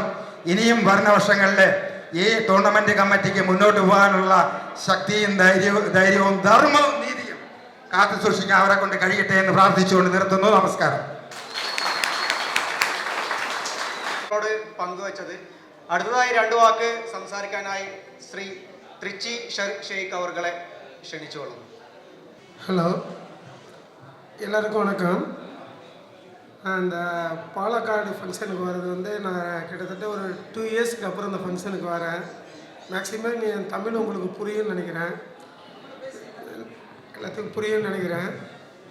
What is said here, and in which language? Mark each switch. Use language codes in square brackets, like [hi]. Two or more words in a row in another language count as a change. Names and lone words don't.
[ml] ഇനിയും വരുന്ന വർഷങ്ങളിൽ ഈ ടൂർണമെൻറ്റ് കമ്മിറ്റിക്ക് മുന്നോട്ട് പോകാനുള്ള ശക്തിയും ധൈര്യവും ധർമ്മവും നീതിയും കാത്തു സൂക്ഷിക്കാൻ അവരെ കൊണ്ട് കഴിയട്ടെ എന്ന് പ്രാർത്ഥിച്ചുകൊണ്ട് നിർത്തുന്നു. നമസ്കാരം. പങ്കുവച്ചത്. അടുത്തതായി 2 വാക്ക് സംസാരിക്കാനായി ശ്രീ ത്രിച്ചി ஷேக் அவர்களை ക്ഷണിച്ചുകൊള്ളുന്നു. [ta] ஹலோ, எல்லாருக்கும் வணக்கம். அந்த பாலக்காடு ஃபங்க்ஷனுக்கு வர்றது வந்து நான் கிட்டத்தட்ட ஒரு 2 இயர்ஸ்க்கு அப்புறம் இந்த ஃபங்க்ஷனுக்கு வரேன். மேக்ஸிமம் என் தமிழ் உங்களுக்கு புரியும்னு நினைக்கிறேன், எல்லாத்துக்கும் புரியும்னு நினைக்கிறேன்.